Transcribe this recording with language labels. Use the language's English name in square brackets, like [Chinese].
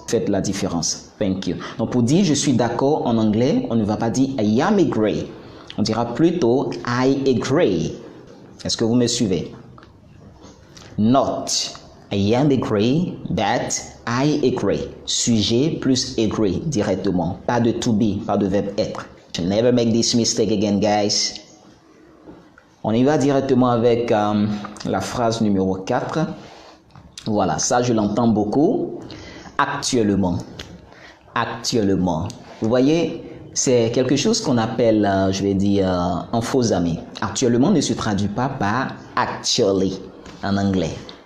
[French] Faites la différence. [English] Thank you. [French] Donc, pour dire je suis d'accord en anglais, on ne va pas dire [English] I am agree. [French] On dira plutôt [English] I agree. [French] Est-ce que vous me suivez? Not. [English] I am agree that I agree. [French] Sujet plus agree directement. Pas de to be, pas de verbe être. [English] Never make this mistake again, guys. [French] On y va directement avec la phrase numéro 4. Voilà, ça je l'entends beaucoup. Actuellement. Actuellement. Vous voyez, c'est quelque chose qu'on appelle, je vais dire, un faux ami. Actuellement ne se traduit pas par actually en anglais.